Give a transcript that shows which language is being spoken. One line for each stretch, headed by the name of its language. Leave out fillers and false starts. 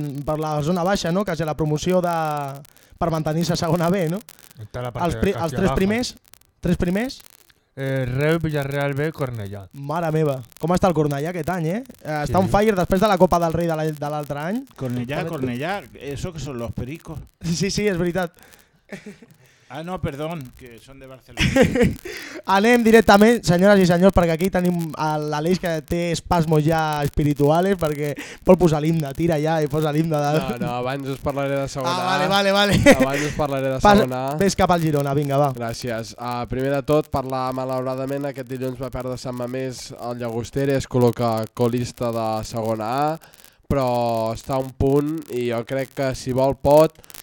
Catalan: Per la zona baixa, no? Quasi la promoció de... per mantenir-se a segona B, no? Els tres primers? Tres primers? Reus, Villarreal B, Cornellà. Mare meva, com està el Cornellà aquest any, eh? Està sí. On fire després de la Copa del Rei de l'altre any.
Spanish: Cornellà, Cornellà, eso que son los pericos.
Catalan: Sí, sí, és veritat.
Spanish: Ah, no, perdón, que son de Barcelona.
Catalan: Anem directament, senyores i senyors, perquè aquí tenim l'Aleix que té espasmos ja espirituals, perquè vol posar l'himne, tira ja i posa l'himne. De... No, no, abans us parlaré de segona. Ah, vale, vale, vale. Abans us parlaré de segona. Ves cap al Girona, vinga, va. Gràcies. Primer de tot, parlar malauradament, aquest dilluns va perdre Sant Mamés el Llagostera, es col·loca colista de segona A, però està un punt i jo crec que si vol pot...